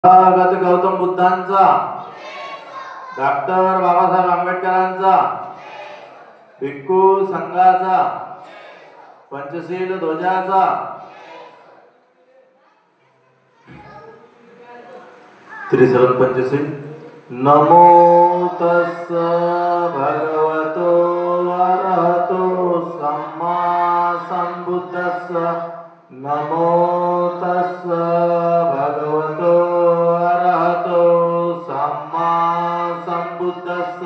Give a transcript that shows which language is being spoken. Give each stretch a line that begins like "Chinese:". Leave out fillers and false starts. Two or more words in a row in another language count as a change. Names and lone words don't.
Marathi: भगत गौतम बुद्धांचा, डॉक्टर बाबासाहेब आंबेडकरांचा, भिक्खू संघाचा, पंचशील ध्वजाचा, त्रिशरण पंचशील।
Pali: नमो तस् भगवतो अरहतो सम्मा संबुद्धस्स। नमो तस् भगवतो अरहतो सम्मा संबुद्धस्स।